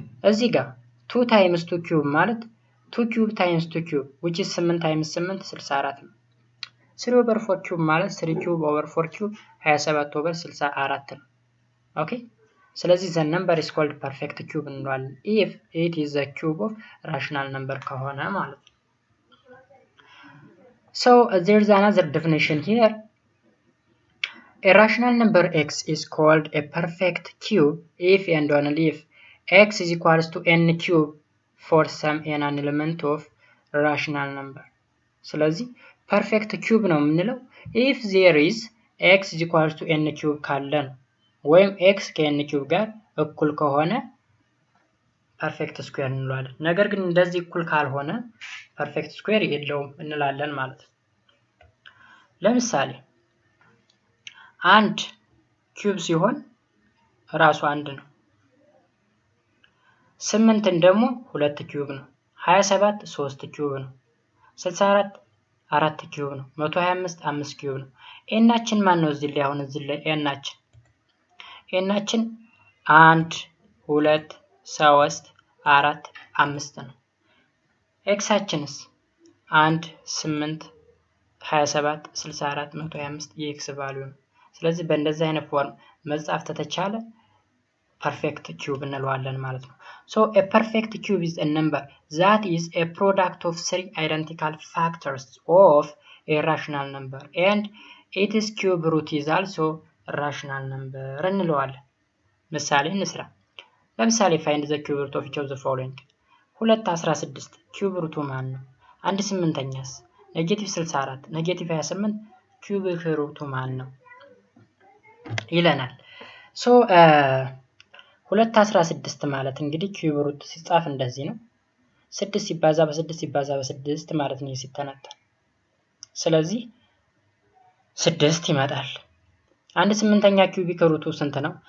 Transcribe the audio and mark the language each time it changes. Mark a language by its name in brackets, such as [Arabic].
[Amharic] እዚህ ጋር [English] 2 times 2 cube ማለት 2 cube times 2 cube which is 8 times 8 64 ነው። 3 over 4 cube ማለት 3 cube over 4 cube 27 over 64 ነው። [Amharic] ኦኬ ስለዚህ [English] the number is called perfect cube እንለዋለን if it is a cube of rational number [Amharic] ከሆነ ማለት ነው። [English] so there is another definition here. A rational number x is called a perfect cube if and only if x is equals to n cube for some n an element of rational number. [Amharic] ስለዚህ perfect cube ነው የምንለው [English] if there is x is equals to n cube [Amharic] ካለ ነው። ወይም x ከn cube ጋር እኩል ከሆነ perfect square እንለዋለን። ነገር ግን እንደዚህ እኩል ካልሆነ perfect square የለውም እንላለን ማለት ነው። ለምሳሌ አንድ ኪዩብ ሲሆን ራሱ አንድ ነው። 8 ደግሞ 2 ኪዩብ ነው። 27 3 ኪዩብ ነው። 64 4 ኪዩብ ነው። 125 5 ኪዩብ ነው። ኤናችን ማን ነው? እዚህ ላይ አሁን እዚህ ላይ ኤናችን 1 2 3 4 5 ነው። ኤክሳችንስ 1 8 27 64 125 የኤክስ ቫልዩ ነው። ስለዚህ በእንደዚህ አይነት ፎርም መጻፍ ተተቻለ [English] perfect cube [Amharic] እንለዋለን ማለት ነው። [English] so a perfect cube is a number that is a product of 3 identical factors of a rational number and its cube root is also a rational number እንለዋለን። [Amharic] ምሳሌ እንስራ። ለምሳሌ [English] find the cube root of each of the following 2 16 cube root [Amharic] ማን ነው? 1 8ኛስ -64 -28 cubic root ማን ነው ይለናል። so 2 16 ማለት እንግዲህ ኪዩብ ሩት ሲጻፍ እንደዚህ ነው። 6 ሲባዛ በ6 ሲባዛ በ6 ማለት ነው ሲተነተን። ስለዚህ 6 ይመጣል። 1 8ኛ ኪዩቢክ ሩቱ ስንት ነው?